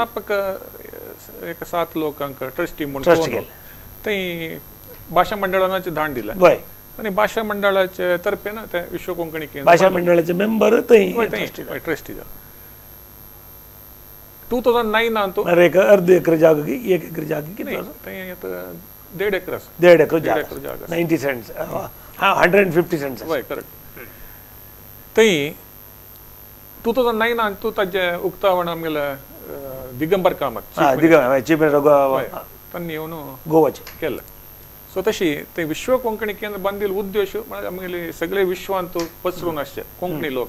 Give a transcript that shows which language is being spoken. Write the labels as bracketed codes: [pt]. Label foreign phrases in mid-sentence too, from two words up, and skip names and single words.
[kok] स्थापक एक 7 लोकांक ट्रस्टी म्हणून ट्रस्ट कोण थंय भाषा मंडळाचे धाड दिला हय आणि भाषा मंडळाचे तर्फे ना ते विश्व कोंकणी केंद्र भाषा मंडळाचे मेंबर थंय ट्रस्टी जाला 2009 तो एक अर्ध एकर जागा की 1 एकर जागा किती नाही थंय आता 1.5 एकर आसा 1.5 एकर 1.5 एकर जागा जागा 90 सेंट्स हां 150 सेंट्स वय करेक्ट थंय 2009 तू ताजे उक्तावण आमगेले दिगंबर कामत हां दिगा [en] chief minister [kok] तांणी येवन गोवाचे केलं सो तशी ते विश्व कोंकणी केंद्र बांदिल उद्देश म्हणजे आमगेले सगळे विश्वांत पसरून आसचे कोंकणी लोक